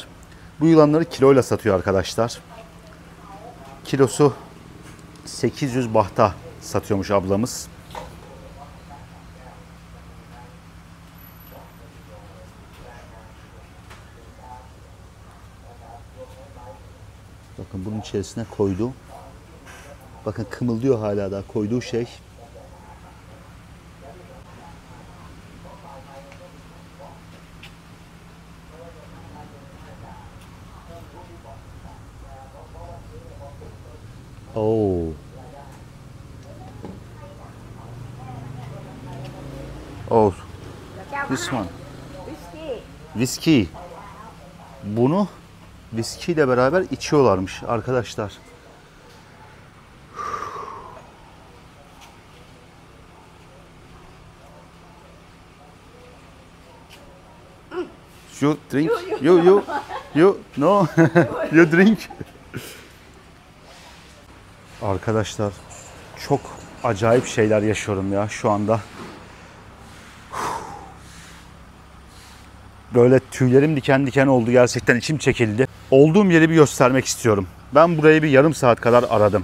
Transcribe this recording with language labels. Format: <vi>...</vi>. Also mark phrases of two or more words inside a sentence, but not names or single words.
<tr>Bu yılanları kiloyla satıyor arkadaşlar. Kilosu 800 bahta satıyormuş ablamız. Bakın bunun içerisine koydu. Bakın kımıldıyor hala da koyduğu şey. Oh. Oh.</tr> <th>แก้ว</th> <en>This one.</en> <th>วิสกี้</th> <tr>Viski. Bunu viskiyle beraber içiyorlarmış arkadaşlar.</tr> <en>You drink? You no. You drink.</en> <tr>Arkadaşlar çok acayip şeyler yaşıyorum ya şu anda. Böyle tüylerim diken diken oldu, gerçekten içim çekildi. Olduğum yeri bir göstermek istiyorum. Ben burayı bir yarım saat kadar aradım.</tr>